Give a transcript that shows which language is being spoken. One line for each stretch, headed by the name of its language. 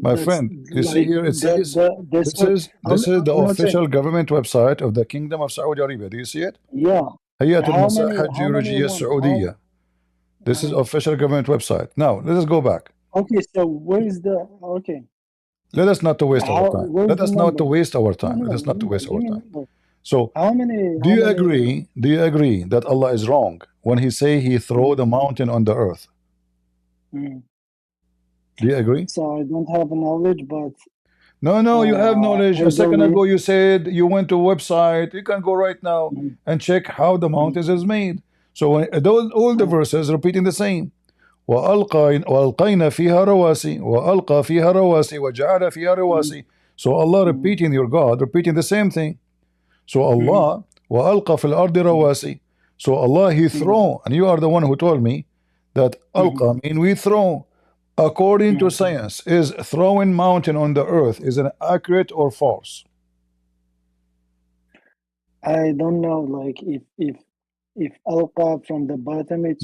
English: My friend, you see here it says this is the official government website of the Kingdom of Saudi Arabia. Do you see it? Yeah.
Arabic: هيئة المصالح الجيولوجية السعودية.
English: This is official government website. Now let us go back. Okay, so where is the Let us not to waste our time. Let us not to waste our time. Let us not to waste our time. So do you agree that Allah is wrong when he say he throw the mountain on the earth? Do you agree? So I don't have knowledge, but no, you have knowledge. A second ago you said you went to a website. You can go right now and check how the mountains is made. So when all the verses repeating the same.
Arabic: وَأَلْقَيْنَا فِيهَا رَوَاسِي وَأَلْقَى فِيهَا رَوَاسِي وَجَعَلَ فِيهَا رَوَاسِي.
English: So Allah repeating, your God repeating the same thing.
Arabic: So Allah وَأَلْقَى فِي الْأَرْضِ رَوَاسِي.
English: So Allah he throw, and you are the one who told me that alqa mean we throw. According to science, is throwing mountain on the earth is it accurate or false? I don't know, like if alqa from the bottom, it's